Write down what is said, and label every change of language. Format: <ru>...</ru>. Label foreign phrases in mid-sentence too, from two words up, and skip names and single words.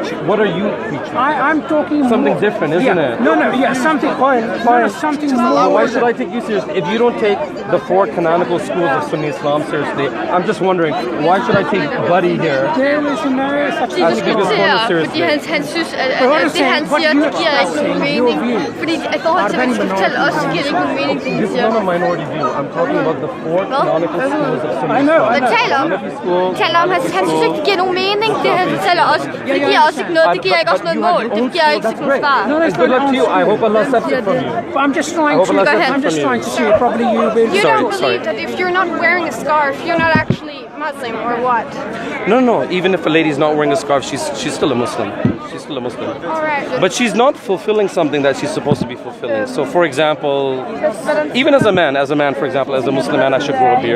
<en>What are you teaching? I'm talking Something more- different, isn't it? No, something. Fine. No, something more. Why should I take you seriously? If you don't take the 4 canonical schools of Sunni Islam seriously, I'm just wondering, why should I take Buddy here? There is no such</en> <da>De</da> <en>Ask me this</en> <da>diskuterer,</da> <en>one seriously.</en> <da>fordi han synes, at</da> <en>But what</en> <da>det</da> <en>I'm saying,</en> <da>han</da> <en>what</en> <da>siger,</da> <en>you</en> <da>det giver ikke nogen</da> <en>expressing,</en> <da>mening.</da> <en>your view,</en> <da>Fordi i forhold til, hvad de skal fortælle os, så giver det ikke nogen mening, det de</da> <en>This is</en> <da>siger.</da> <en>not a minority view. I'm talking about the 4 canonical schools of Sunni I know, Islam.</en> <da>Men taler om,</da> <en>Hanafi school,</en> <da>han synes ikke, det giver nogen mening, det han fortæller os. Det giver os ikke noget, det giver ikke os noget mål, det giver ikke</da> <en>That's</en> <da>nogen</da> <en>great.</en> <da>svar.</da> <en>No, And good luck to you. I hope Allah accepts it from you. I'm just trying I hope Allah to. accepts I'm it just from you. trying to say, probably you will. You Sorry, don't believe that if you're not wearing a scarf, you're not actually Muslim or what? No. Even if a lady's not wearing a scarf, she's still a Muslim. She's still a Muslim. All right. But she's not fulfilling something that she's supposed to be fulfilling. So, for example, even as a man, for example, as a Muslim man, I should grow a beard.</en>